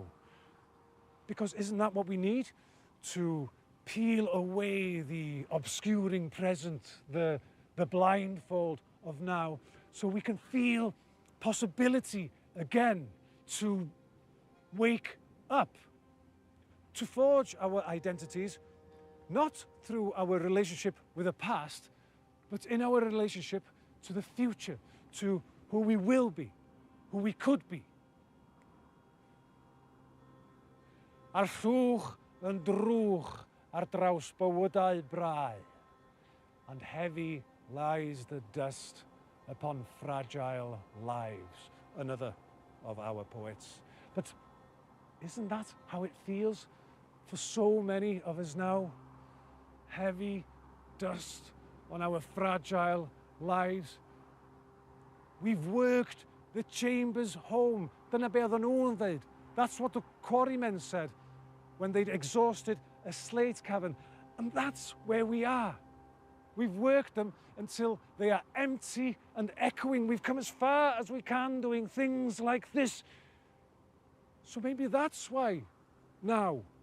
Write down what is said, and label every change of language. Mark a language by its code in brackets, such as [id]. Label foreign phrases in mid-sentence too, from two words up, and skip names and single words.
[en] Because isn't that what we need? To peel away the obscuring present, the blindfold of now, so we can feel possibility again, to wake up, to forge our identities, not through our relationship with the past, but in our relationship to the future, to who we will be, who we could be. [cy] A'r llwch yn drwch ar draws bywydau brau, [en] and heavy lies the dust upon fragile lives. Another of our poets. But isn't that how it feels for so many of us now? Heavy dust on our fragile lives. We've worked the chambers home. [cy] Dyna be oedden nhw'n ddeud. [en] That's what the quarrymen said when they'd exhausted a slate cavern. And that's where we are. We've worked them until they are empty and echoing. We've come as far as we can doing things like this. So maybe that's why now.